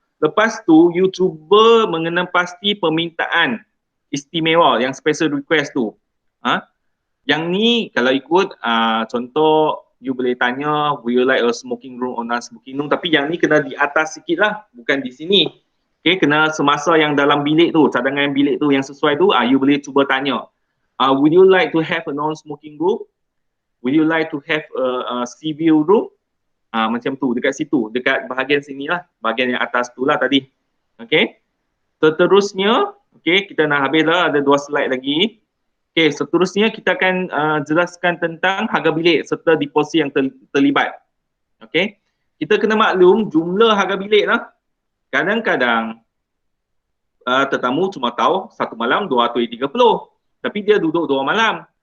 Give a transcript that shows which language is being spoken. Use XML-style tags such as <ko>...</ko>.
<ms>Lepas tu you cuba mengenal pasti permintaan istimewa yang special request tu. Yang ni kalau ikut contoh you boleh tanya,</ms> <en>will you like a smoking room or non-smoking room?</en> <ms>Tapi yang ni kena di atas sikit lah, bukan di sini. Okay, kena semasa yang dalam bilik tu, cadangan bilik tu yang sesuai tu, you boleh cuba tanya.</ms> <en>Would you like to have a non-smoking room? Would you like to have a sea view room?</en> <ms>Macam tu, dekat situ, dekat bahagian sini lah, bahagian yang atas tu lah tadi. Okay, seterusnya, okay, kita nak habis lah, ada 2 slide lagi. Okay, seterusnya kita akan jelaskan tentang harga bilik serta deposit yang terlibat. Okay, kita kena maklum jumlah harga bilik lah. Kadang-kadang tetamu cuma tahu 1 malam 230, tapi dia duduk 2 malam.</ms>